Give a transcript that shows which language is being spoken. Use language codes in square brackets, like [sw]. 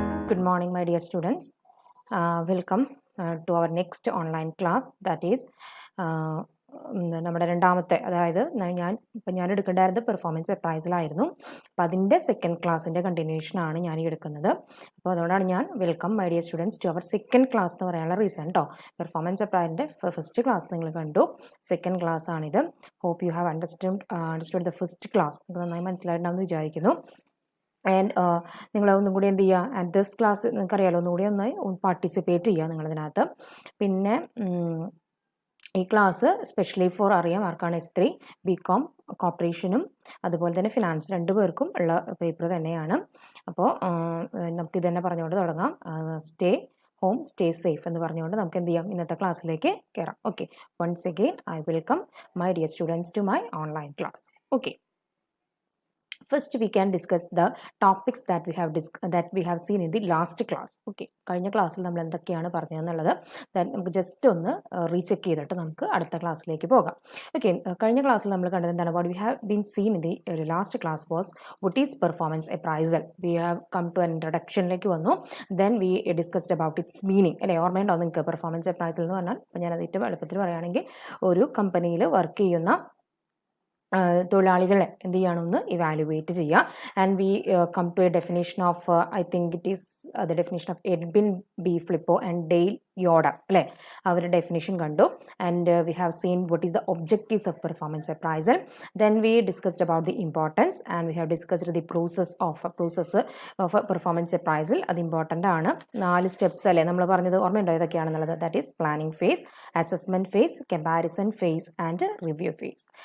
[en] Good morning, my dear students. Welcome to our next online class, that is [ml] നമ്മുടെ രണ്ടാമത്തെ, അതായത് ഞാൻ എടുക്കേണ്ടായിരുന്നത് performance അപ്രൈസലായിരുന്നു. അപ്പോൾ അതിൻ്റെ സെക്കൻഡ് ക്ലാസ്സിൻ്റെ കണ്ടിന്യൂഷനാണ് ഞാൻ എടുക്കുന്നത്. അപ്പോൾ അതുകൊണ്ടാണ് ഞാൻ [en] welcome my dear students to our second class [ml] എന്ന് പറയാനുള്ള റീസൺ കേട്ടോ. പെർഫോമൻസ് അപ്രൈസിൻ്റെ ഫസ്റ്റ് ക്ലാസ് നിങ്ങൾ കണ്ടു, സെക്കൻഡ് ക്ലാസ് ആണിത്. [en] Hope you have understood the first class. [ml] നിങ്ങൾക്ക് നന്നായി മനസ്സിലായിട്ടുണ്ടാവുമെന്ന് വിചാരിക്കുന്നു. ആൻഡ് നിങ്ങൾ ഒന്നും കൂടി എന്ത് ചെയ്യുക, ആൻഡ് ദിസ് ക്ലാസ് നിങ്ങൾക്കറിയാലോ, ഒന്നുകൂടി നന്നായി പാർട്ടിസിപ്പേറ്റ് ചെയ്യുക നിങ്ങളതിനകത്ത്. പിന്നെ ഈ ക്ലാസ് സ്പെഷ്യലി ഫോർ അറിയാം ആർക്കാണ് S3 BCom കോർപ്പറേഷനും അതുപോലെ തന്നെ ഫിനാൻസ് രണ്ടുപേർക്കും ഉള്ള പേപ്പർ തന്നെയാണ്. അപ്പോൾ നമുക്കിത് തന്നെ പറഞ്ഞുകൊണ്ട് തുടങ്ങാം. സ്റ്റേ ഹോം, സ്റ്റേ സേഫ് എന്ന് പറഞ്ഞുകൊണ്ട് നമുക്ക് എന്ത് ചെയ്യാം, ഇന്നത്തെ ക്ലാസ്സിലേക്ക് കയറാം. [en] Okay, once again I welcome my dear students to my online class. Okay, first we can discuss the topics that we have seen in the last class. [ml] Okay, കഴിഞ്ഞ ക്ലാസ്സിൽ നമ്മൾ എന്തൊക്കെയാണ് പറഞ്ഞതെന്നുള്ളത് നമുക്ക് ജസ്റ്റ് ഒന്ന് റീചെക്ക് ചെയ്തിട്ട് നമുക്ക് അടുത്ത ക്ലാസ്സിലേക്ക് പോകാം. [en] okay, [ml] കഴിഞ്ഞ ക്ലാസ്സിൽ നമ്മൾ കണ്ടത് എന്താണ്, [en] what we have been seen in the last class was what is performance appraisal. We have come to an introductionലേക്ക് വന്നു. Then we discussed about its meaning. [ml] അല്ലേ, ഓർമ്മയുണ്ടോ നിങ്ങൾക്ക്? പെർഫോമൻസ് അപ്രൈസൽ എന്ന് പറഞ്ഞാൽ, അപ്പോൾ ഞാനത് ഏറ്റവും എളുപ്പത്തിൽ പറയുകയാണെങ്കിൽ, ഒരു കമ്പനിയിൽ വർക്ക് ചെയ്യുന്ന തൊഴിലാളികളെ എന്ത് ചെയ്യണമെന്ന് ഇവാലുവേറ്റ് ചെയ്യുക. [en] and we come to a definition of I think it is the definition of Edwin B Flippo and Dale Yoder, [ml] അല്ലേ, അവരുടെ ഡെഫിനേഷൻ കണ്ടു. [en] And we have seen what is the objectives of performance appraisal. Then we discussed about the importance and we have discussed the process of performance appraisal. [ml] അത് important ആണ്. 4 steps അല്ലേ നമ്മൾ പറഞ്ഞത്, ഓർമ്മയുണ്ടോ ഏതൊക്കെയാണെന്നുള്ളത്? [en] That is planning phase, assessment phase, comparison phase and review phase.